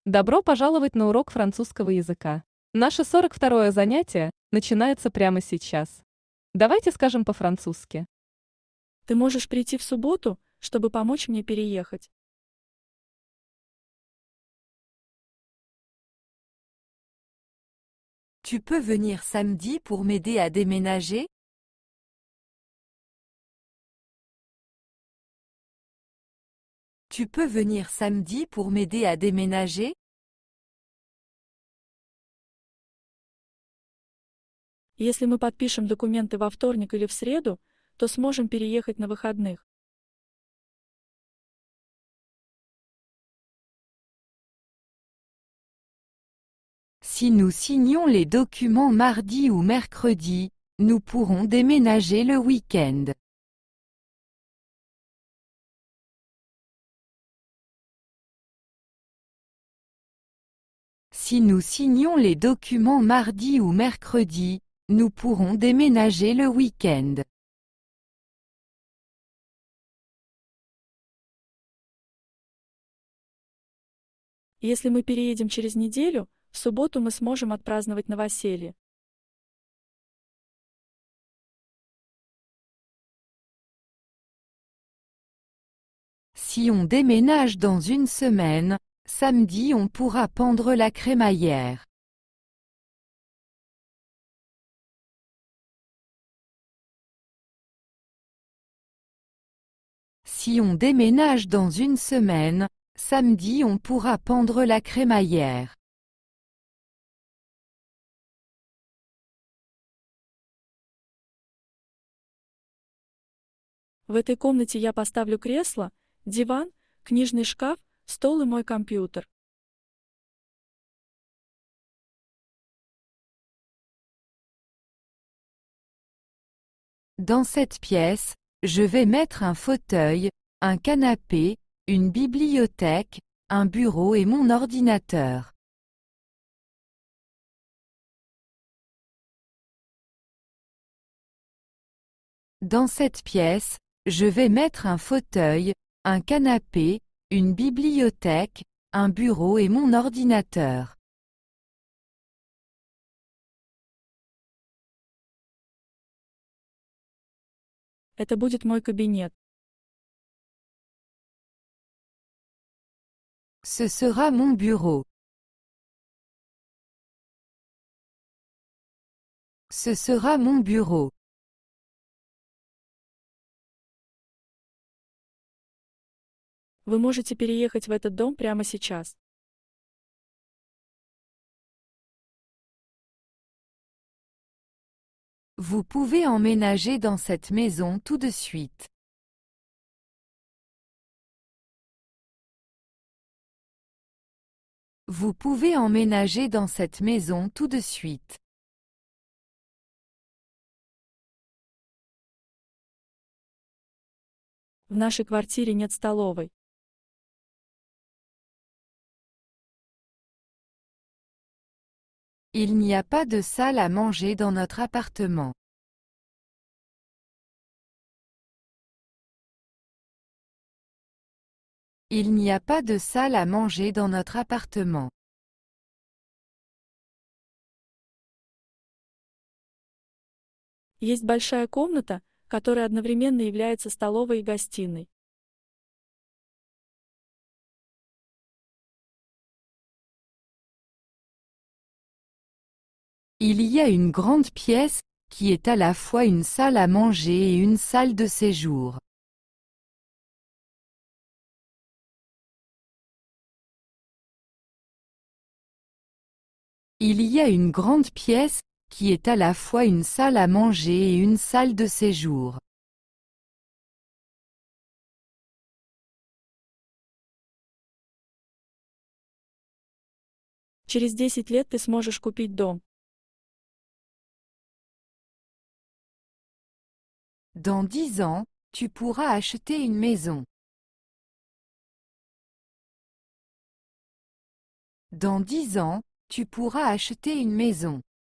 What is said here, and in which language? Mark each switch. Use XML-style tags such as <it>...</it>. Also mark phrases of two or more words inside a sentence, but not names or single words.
<ru>Добро пожаловать на урок французского языка. Наше 42-е занятие начинается прямо сейчас. Давайте скажем по-французски. Ты можешь прийти в субботу, чтобы помочь мне переехать.</ru> <fr>Tu peux venir samedi pour m'aider à déménager? Tu peux venir samedi pour m'aider à déménager?</fr> <ru>Если мы подпишем документы во вторник или в среду, то сможем переехать на выходных.</ru> <fr>Si nous signons les documents mardi ou mercredi, nous pourrons déménager le week-end. Si nous signons les documents mardi ou mercredi, nous pourrons déménager le week-end.</fr> <ru>Если мы переедем через неделю, в субботу мы сможем отпраздновать новоселье.</ru> <fr>Si on déménage dans une semaine, samedi on pourra pendre la crémaillère. Si on déménage dans une semaine, samedi on pourra pendre la crémaillère.</fr> <ru>В этой комнате я поставлю кресло, диван, книжный шкаф, стол и мой компьютер.</ru> <fr>Dans cette pièce, je vais mettre un fauteuil, un canapé, une bibliothèque, un bureau et mon ordinateur. Dans cette pièce, je vais mettre un fauteuil, un canapé, une bibliothèque, un bureau et mon ordinateur.</fr> <ru>Это будет мой кабинет.</ru> <fr>Ce sera mon bureau. Ce sera mon bureau.</fr> <ru>Вы можете переехать в этот дом прямо сейчас.</ru> <fr>Vous pouvez emménager dans cette maison tout de suite. Vous pouvez emménager dans cette maison tout de suite.</fr> <ru>В нашей квартире нет столовой.</ru> <fr>Il n'y a pas de salle à manger dans notre appartement. Il n'y a pas de salle à manger dans notre appartement.</fr> <ru>Есть большая комната, которая одновременно является столовой и гостиной.</ru> <fr>Il y a une grande pièce, qui est à la fois une salle à manger et une salle de séjour. Il y a une grande pièce, qui est à la fois une salle à manger et une salle de séjour.</fr> <ru>Через 10 лет ты сможешь купить дом.</ru> <fr>Dans 10 ans, tu pourras acheter une maison. Dans 10 ans, tu pourras acheter une maison.</fr>